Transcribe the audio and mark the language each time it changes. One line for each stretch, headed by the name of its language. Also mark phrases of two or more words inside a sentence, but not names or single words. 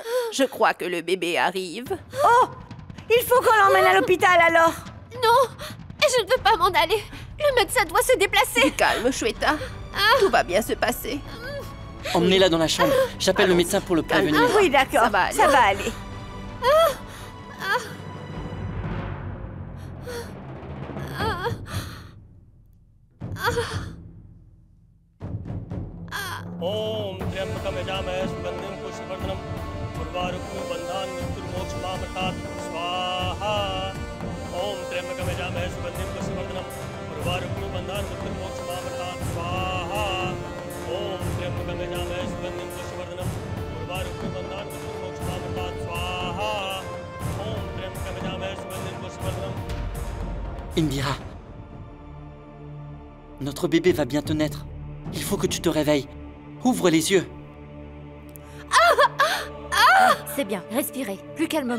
French: Je crois que le bébé arrive. Oh! Il faut qu'on l'emmène à l'hôpital alors! Non! Je ne veux pas m'en aller! Le médecin doit se déplacer! Du calme, Shweta. Tout va bien se passer. Emmenez-la dans la chambre. J'appelle le médecin pour le prévenir. Ah oui, d'accord, Ça va aller. ça va aller.
Sanskrit: ओम त्र्यंबकं यजामहे सुगंधिं पुष्टिवर्धनम् उर्वारुकं बन्धान् मृत्युर्मोक्षमामृतात् स्वाहा ओम त्र्यंबकं यजामहे सुगंधिं पुष्टिवर्धनम् उर्वारुकं बन्धान् मृत्युर्मोक्षमामृतात् स्वाहा ओम त्र्यंबकं यजामहे सुगंधिं पुष्टिवर्धनम् उर्वारुकं बन्धान् मृत्युर्मोक्षमामृतात् स्वाहा ओम त्र्यंबकं यजामहे सुगंधिं पुष्टिवर्धनम्.
French: Indira. Notre bébé va bientôt naître. Il faut que tu te réveilles. Ouvre les yeux. C'est bien, respirez, plus calmement.